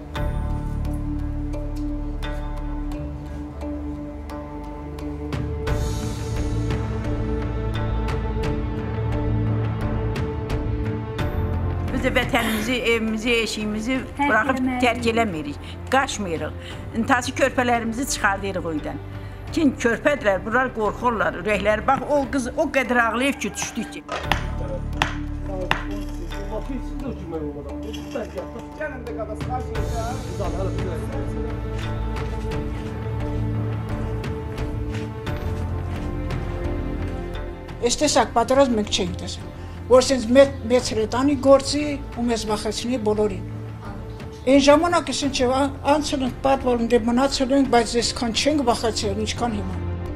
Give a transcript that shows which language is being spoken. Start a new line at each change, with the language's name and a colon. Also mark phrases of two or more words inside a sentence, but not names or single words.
Azerbaijani: Biz de vətənimizi, evimizi, eşiyimizi bırakıp terk eləmirik, qaçmırıq. İntihası körpələrimizi çıxardırıq oydan. Kim körpədirlər, bunlar qorxurlar, ürəkləri. Bax, o qız o qədər ağlayıb ki, düşdük ki.
Armenian: Այս տեսակ պատերազմ մենք չենք տեսել, որ սենց մեծ հրետանի գործի ու մեզ վախեցնի բոլորին։ Այն ժամանակ սենց անցել ենք պատվալն դե մնացել ենք, բայց այսքան չենք վախեցել, ինչքան հիմա։